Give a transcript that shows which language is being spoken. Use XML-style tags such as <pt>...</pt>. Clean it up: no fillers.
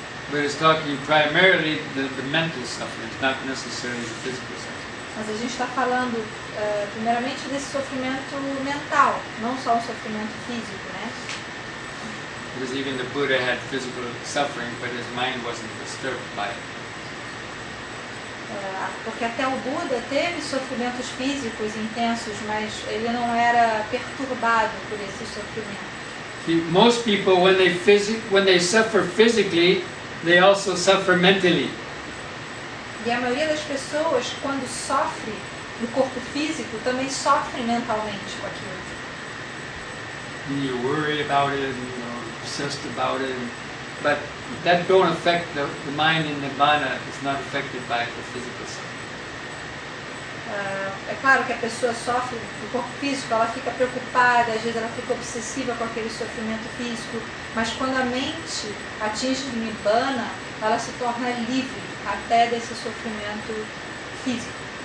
<en>But it's talking primarily the mental suffering, not necessarily the physical suffering.</en> <pt>Mas a gente está falando primeiramente desse sofrimento mental, não só um sofrimento físico, né?</pt> <en>Because even the Buddha had physical suffering, but his mind wasn't disturbed by it.</en> <pt>Porque até o Buda teve sofrimentos físicos intensos, mas ele não era perturbado por esse sofrimento.</pt> <en>See, most people, when they suffer physically, they also suffer mentally.</en> <pt>E a maioria das pessoas, quando sofre no corpo físico, também sofre mentalmente com aquilo.</pt> <en>And you worry about it, obsessed about it, but that don't affect the mind in Nibbana. It's not affected by the physical suffering.</en> <pt>É claro que a pessoa sofre do corpo físico, ela fica preocupada, às vezes ela fica obsessiva com aquele sofrimento físico, mas quando a mente atinge o Nibbana, ela se torna livre até desse sofrimento físico.</pt>